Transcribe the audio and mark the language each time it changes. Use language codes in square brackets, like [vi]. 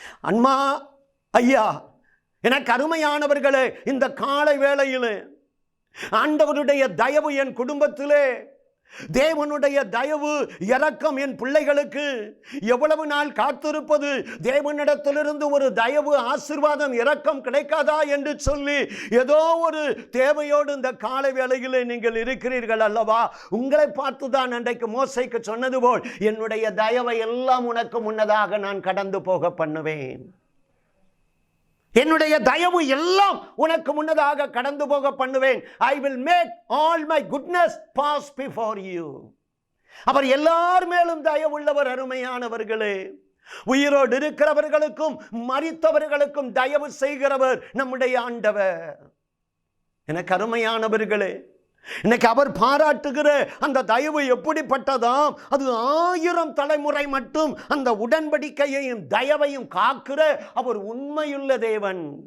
[ta] அம்மா, ஐயா, எனக்கு அருமையானவர்களே, இந்த காலை வேளையிலே ஆண்டவருடைய தயவு என் குடும்பத்திலே, தேவனுடைய தயவு இரக்கம் என் பிள்ளைகளுக்கு எவ்வளவு நாள் காத்திருப்பது, தேவனிடத்திலிருந்து ஒரு தயவு ஆசீர்வாதம் இரக்கம் கிடைக்காதா என்று சொல்லி ஏதோ ஒரு தேவையோடு இந்த காலை வேளையிலே நீங்கள் இருக்கிறீர்கள் அல்லவா? உங்களை பார்த்துதான் அன்றைக்கு மோசேக்கு சொன்னது போல், என்னுடைய தயவை எல்லாம் உனக்கு முன்னதாக நான் கடந்து போக பண்ணுவேன், என்னுடைய தயவு எல்லாம் உனக்கு முன்னதாக கடந்து போக பண்ணுவேன். [en] I will make all my goodness pass before you. [ta] அவர் எல்லார் மேலும் தயவுள்ளவர். அருமையானவர்களே, உயிரோடு இருக்கிறவர்களுக்கும் மரித்தவர்களுக்கும் தயவு செய்கிறவர் நம்முடைய ஆண்டவர். எனக்கு அருமையானவர்களே, இன்னைக்கு அவர் பாராட்டுகிற அந்த தயவு எப்படிப்பட்டதாம்? அது 1000 தலைமுறை மட்டும் அந்த உடன்படிக்கையையும் தயவையும் காக்கிற அவர் உண்மையுள்ள தேவன்.